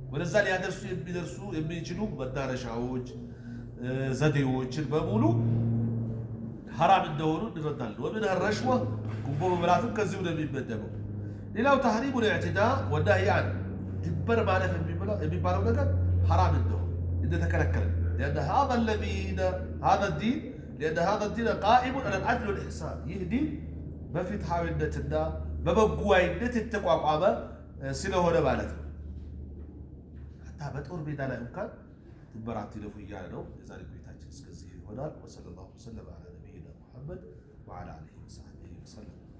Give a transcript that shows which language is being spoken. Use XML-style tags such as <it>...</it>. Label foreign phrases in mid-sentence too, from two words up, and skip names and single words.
<am>በዛ ሊያደርሱ የሚችሉ መዳረሻዎች ዘዴዎችን በሙሉ ሐራም እንደሆኑ እንረዳለን።</am> <ar>ومن الرشوة</ar> <am>ጉቦ መብላትም ከዚሁ ነው የሚመደበው። ሌላው</am> <ar>تحريم الاعتداء والنهي عنه</ar> <am>ድንበር ማለፍ የሚባለው ነገር ሐራም እንደሆነ እንደተከለከለ لأن</am> <ar>هذا الدين قائم على العدل والإحسان</ar> <am>ይህ ዲን በፍትሃዊነትና በበጎዋይነት የተቋቋመ ስለሆነ ማለት ነው። حتى በጦር ሜዳ ላይ እንኳን ድንበር አትለፉ እያለ ነው። የዛሬ ቆይታችን እስከዚህ ይሆናል።</am> <ar>وصلى الله على نبينا محمد وعلى آله وصحبه وسلم።</ar>